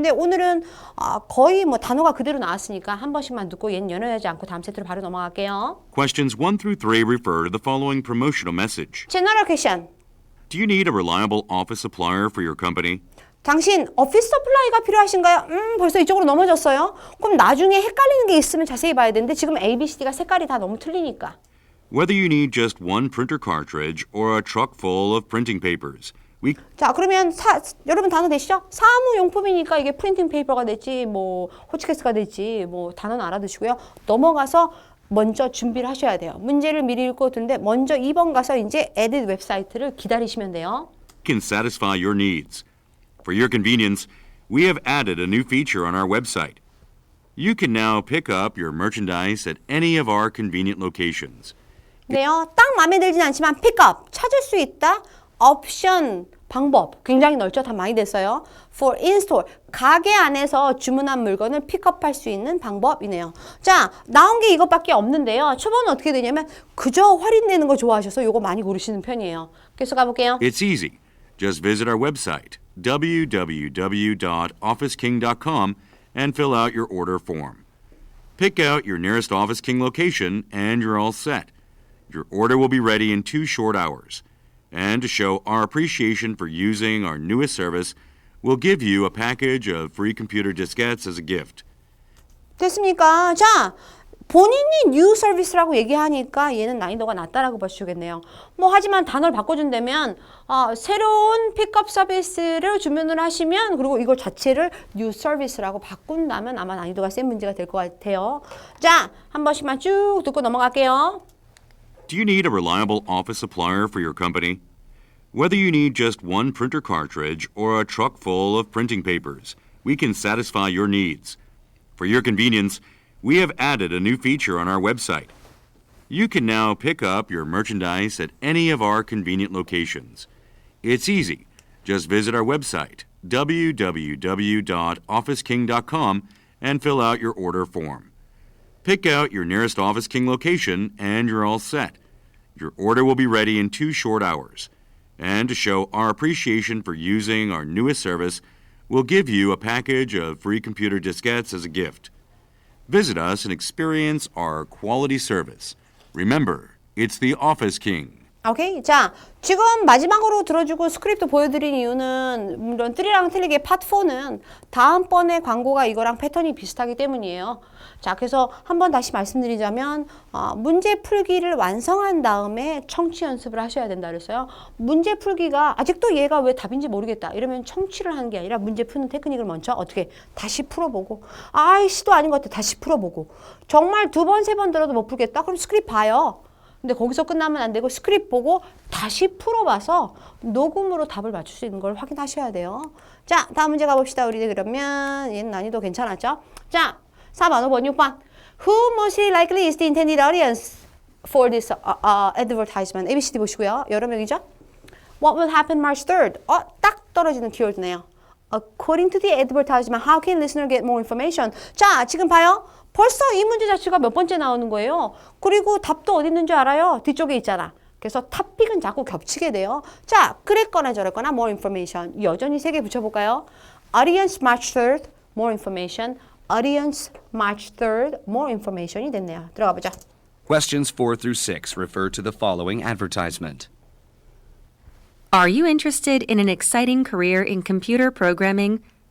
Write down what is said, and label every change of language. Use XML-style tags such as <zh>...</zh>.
<ko>근데 오늘은 거의 뭐 단어가 그대로 나왔으니까 한 번씩만 듣고 얘는 연연하지 않고 다음 세트로 바로 넘어갈게요.</ko> <en>Questions 1 through 3 refer to the following promotional message.</en> <ko>제너럴 퀘션.</ko> <en>Do you need a reliable office supplier for your company?</en> <ko>당신 오피스 서플라이가 필요하신가요? 벌써 이쪽으로 넘어졌어요. 그럼 나중에 헷갈리는 게 있으면 자세히 봐야 되는데 지금 A, B, C, D가 색깔이 다 너무 틀리니까.</ko> <en>Whether you need just one printer cartridge or a truck full of printing papers, we</en> <ko>자, 그러면 여러분 단어 되시죠? 사무용품이니까 이게 프린팅 페이퍼가 될지 뭐 호치케스가 될지 뭐 단어는 알아두시고요. 넘어가서 먼저 준비를 하셔야 돼요. 문제를 미리 읽고 듣는데 먼저 2번 가서 이제 에딧 웹사이트를 기다리시면 돼요.</ko> <en>can satisfy your needs. For your convenience, we have added a new feature on our website. You can now pick up your merchandise at any of our convenient locations.</en> <ko>네요. 딱 마음에 들진 않지만 픽업, 찾을 수 있다. 옵션, 방법 굉장히 넓죠. 다 많이 됐어요.</ko> <en>For in-store,</en> <ko>가게 안에서 주문한 물건을 픽업할 수 있는 방법이네요. 자, 나온 게 이것밖에 없는데요. 초반은 어떻게 되냐면 그저 할인되는 거 좋아하셔서 이거 많이 고르시는 편이에요. 계속 가볼게요.</ko> <en>It's easy. Just visit our website, www.officeking.com, and fill out your order form. Pick out your nearest Office King location, and you're all set. Your order will be ready in 2 short hours. And to show our appreciation for using our newest service, we'll give you a package of free computer diskettes as a gift.</en> <ko>됐습니까? 자, 본인이 뉴 서비스라고 얘기하니까 얘는 난이도가 낮다라고 보시겠네요. 뭐 하지만 단어를 바꿔준다면 새로운 픽업 서비스를 주문을 하시면 그리고 이걸 자체를 뉴 서비스라고 바꾼다면 아마 난이도가 센 문제가 될 것 같아요. 자, 한 번씩만 쭉 듣고 넘어갈게요.</ko> <en>Do you need a reliable office supplier for your company? Whether you need just one printer cartridge or a truck full of printing papers, we can satisfy your needs. For your convenience, we have added a new feature on our website. You can now pick up your merchandise at any of our convenient locations. It's easy. Just visit our website, www.officeking.com, and fill out your order form. Pick out your nearest Office King location, and you're all set. Your order will be ready in 2 short hours. And to show our appreciation for using our newest service, we'll give you a package of free computer diskettes as a gift. Visit us and experience our quality service. Remember, it's the Office King.</en> <ko>오케이. 자, 지금 마지막으로 들어주고 스크립트 보여드린 이유는 물론 3랑 틀리게 파트 4는 다음번에 광고가 이거랑 패턴이 비슷하기 때문이에요. 자, 그래서 한번 다시 말씀드리자면 문제 풀기를 완성한 다음에 청취 연습을 하셔야 된다 그랬어요. 문제 풀기가 아직도 얘가 왜 답인지 모르겠다 이러면 청취를 하는 게 아니라 문제 푸는 테크닉을 먼저 어떻게 다시 풀어보고 아이씨도 아닌 것 같아 다시 풀어보고 정말 2번, 3번 들어도 못 풀겠다? 그럼 스크립트 봐요. 근데 거기서 끝나면 안 되고 스크립트 보고 다시 풀어봐서 녹음으로 답을 맞출 수 있는 걸 확인하셔야 돼요. 자, 다음 문제 가봅시다. 우리 그러면 얘는 난이도 괜찮았죠? 자, 4번, 5번, 6번.</ko> <en>Who most likely is the intended audience for this advertisement?</en> <ko>ABCD 보시고요. 여러 명이죠?</ko> <en>What will happen March 3rd?</en> <ko>딱 떨어지는 키워드네요.</ko> <en>According to the advertisement, how can listener get more information?</en> <ko>자, 지금 봐요. 벌써 이 문제 자체가 몇 번째 나오는 거예요. 그리고 답도 어디 있는 줄 알아요? 뒤쪽에 있잖아. 그래서 탑픽은 자꾸 겹치게 돼요. 자, 그랬거나 저랬거나</ko> <en>more information.</en> <ko>여전히 3개 붙여볼까요?</ko> <en>Audience March 3rd, more information. Audience March 3rd, more information</en> <ko>이 됐네요. 들어가 보자.</ko> <en>Questions 4 through 6 refer to the following advertisement. Are you interested in an exciting career in computer programming?</en>